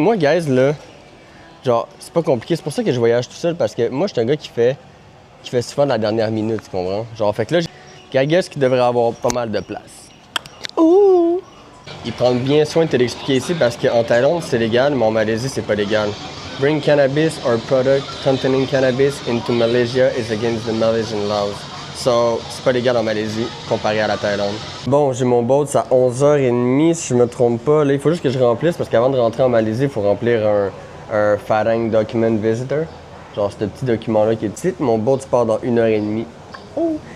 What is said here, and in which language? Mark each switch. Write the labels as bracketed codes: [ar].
[fr] Moi, guys, là, genre, c'est pas compliqué. C'est pour ça que je voyage tout seul, parce que moi, je suis un gars qui fait souvent de la dernière minute, tu comprends? Genre, fait que là, [en] I guess [fr] qu'il devrait avoir pas mal de place. Ouh! Ils prennent bien soin de te l'expliquer ici, parce qu'en Thaïlande, c'est légal, mais en Malaisie, c'est pas légal. [en] Bring cannabis or product containing cannabis into Malaysia is against the Malaysian laws. [fr] So, c'est pas légal en Malaisie, comparé à la Thaïlande. Bon, j'ai mon boat, c'est à 11h30, si je me trompe pas. Là, il faut juste que je remplisse, parce qu'avant de rentrer en Malaisie, il faut remplir un Fatang Document Visitor. Genre, ce petit document-là qui est petit. Mon boat se part dans 1h30. Oh!